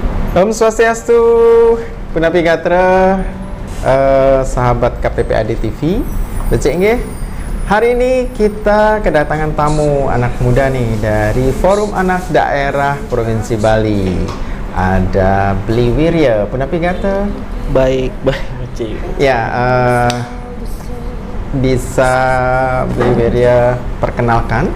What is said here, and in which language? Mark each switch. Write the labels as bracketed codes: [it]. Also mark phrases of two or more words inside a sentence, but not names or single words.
[ban] Om Swastiastu, Punapi Gatra, sahabat KPPAD TV. Becek nggih. [id] Hari ini kita kedatangan tamu anak muda nih dari Forum Anak Daerah Provinsi Bali. Ada Bli Wirya, [ban] Punapi Gatra. [id] Baik, Becek. Ya, bisa Bli Wirya perkenalkan.